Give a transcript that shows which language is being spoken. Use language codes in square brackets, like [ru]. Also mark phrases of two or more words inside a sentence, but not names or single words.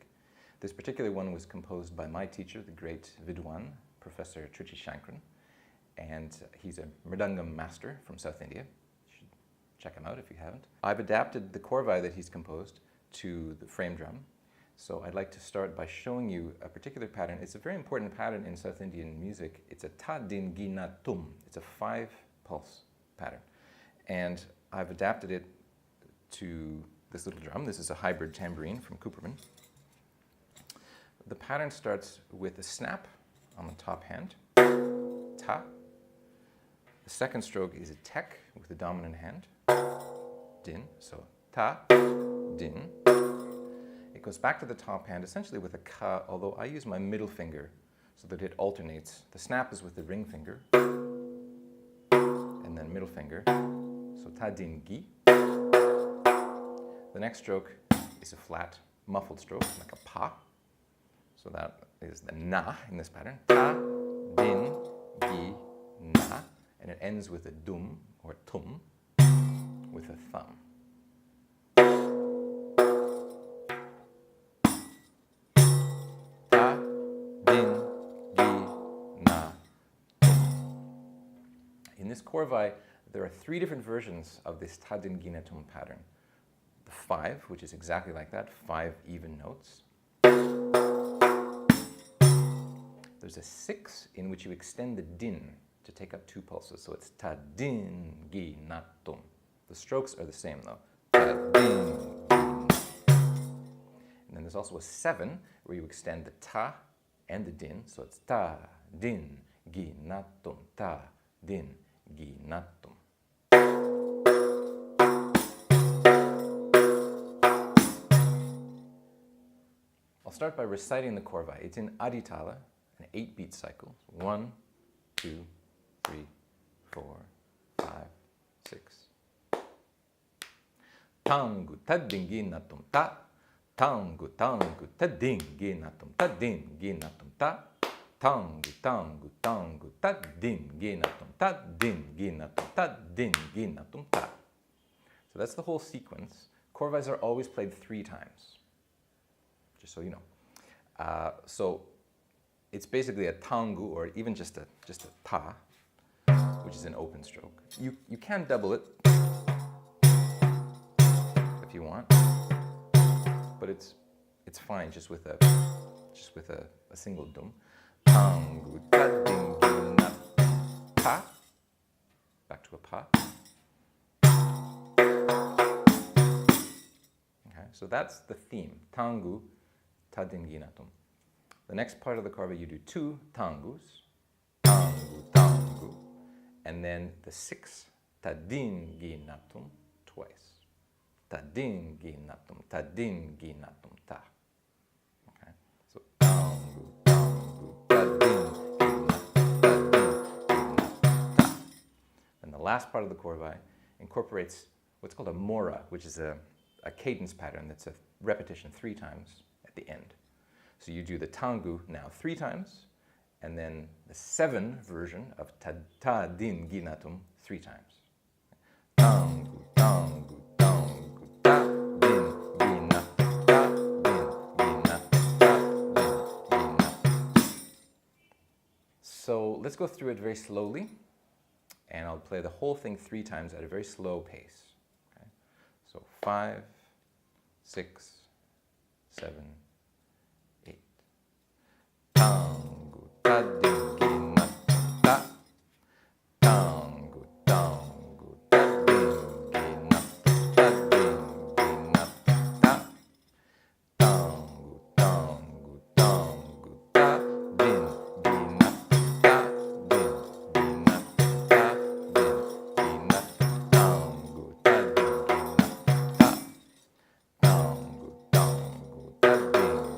[en] This particular one was composed by my teacher, the great Vidwan, Professor Trichy Sankaran, and he's a mrdangam master from South India. You should check him out if you haven't. I've adapted the Korvai that he's composed to the frame drum. So I'd like to start by showing you a particular pattern. It's a very important pattern in South Indian music. It's a ta din gi na tum. It's a 5-pulse pattern. And I've adapted it to this little drum. This is a hybrid tambourine from Cooperman. The pattern starts with a snap on the top hand, ta. The second stroke is a tek with the dominant hand, din. So ta, din. It goes back to the top hand, essentially with a ka, although I use my middle finger so that it alternates. The snap is with the ring finger, and then middle finger. So ta din gi. The next stroke is a flat, muffled stroke, like a pa. So that is the na in this pattern. Ta din gi na. And it ends with a dum, or tum, with a thumb. In this Korvai, there are 3 different versions of this ta din gi na tum pattern. The 5, which is exactly like that, 5 even notes. There's a 6 in which you extend the din to take up 2 pulses, so it's ta din gi na tum. The strokes are the same though. Ta din gi na. And then there's also a 7 where you extend the ta and the din, so it's ta din gi na tum, ta din gi na tum. I'll start by reciting the Korvai. It's in aditala, an 8-beat cycle. 1, 2, 3, 4, 5, 6. Tangu ta din gi na tum ta. Tangu tangu ta din gi na tum ta din gi na tum ta. Tangu tangu tangu ta din gi na tum ta din gi na tum ta din gi na tum ta. So that's the whole sequence. Korvais are always played 3 times, just so you know. So it's basically a tangu, or even just a ta, which is an open stroke. You can double it if you want, but it's fine just with a single dum. Tangu ta din gi na pa. Back to a pa. Okay, so that's the theme. Tangu ta din gi na tum. The next part of the Korvai, you do 2 tangus. Tangu tangu. And then the 6 ta din gi na tum twice. Ta din gi na tum, ta din gi na tum ta. Okay, so tangu tangu ta din gi na tum, ta din gi na tum ta. And the last part of the Korvai incorporates what's called a mora, which is a cadence pattern that's a repetition 3 times at the end. So you do the tangu now 3 times, and then the 7 version of ta din gi na tum 3 times. Tangu tangu tangu ta din gi na tum, ta din gi na tum, ta din gi na tum. So let's go through it very slowly, and I'll play the whole thing 3 times at a very slow pace. Okay? So 5, 6, 7, 8. Tangu ta din gi na tum ta. Tangu tangu ta din gi na tum, ta din gi na tum ta. Tangu tangu tangu ta din gi na tum, ta din gi na tum, ta din gi na tum. Tangu ta din gi na tum ta. Tangu tangu ta din